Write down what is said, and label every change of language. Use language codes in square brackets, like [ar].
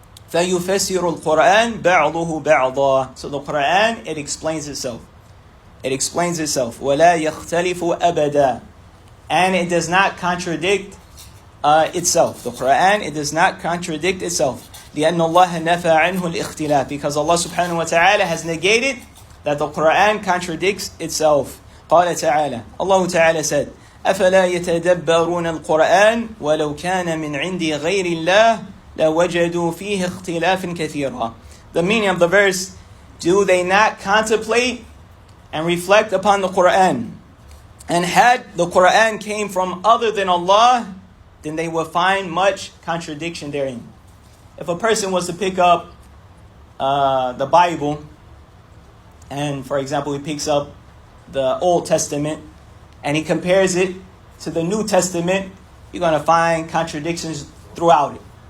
[ar] فَيُفَسِّرُ الْقُرْآنِ بَعْضُهُ بَعْضًا. [en] So the Quran, it explains itself. It explains itself. [ar] وَلَا يَخْتَلِفُ أَبَدًا. [en] And it does not contradict itself. The Quran, it does not contradict itself. [ar] لأن الله نفى عنه الاختلاف. [en] Because Allah subhanahu wa ta'ala has negated that the Quran contradicts itself. [ar] قال تعالى, [en] Allah Ta'ala said, [ar] أفلا يتدبرون القرآن ولو كان من عند غير الله لوجدوا فيه اختلافا كثيرا. [en] The meaning of the verse, do they not contemplate and reflect upon the Quran? And had the Quran came from other than Allah, then they will find much contradiction therein. if a person was to pick up the Bible, and for example, he picks up the Old Testament, and he compares it to the New Testament, you're going to find contradictions throughout it.